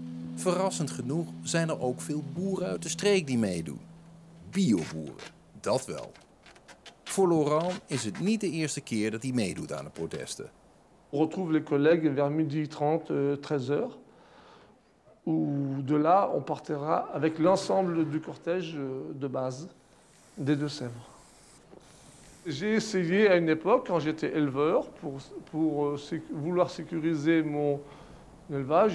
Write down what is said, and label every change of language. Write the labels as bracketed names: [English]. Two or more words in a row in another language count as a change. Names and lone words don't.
[Dutch] Verrassend genoeg zijn er ook veel boeren uit de streek die meedoen. Bioboeren, dat wel. Voor Laurent is het niet de eerste keer dat hij meedoet aan de protesten. [French] On retrouve les collègues vers 12h30, 13h, où de là on partira avec l'ensemble du cortège de base des Deux-Sèvres. J'ai essayé à une époque, quand j'étais éleveur, pour vouloir sécuriser mon élevage.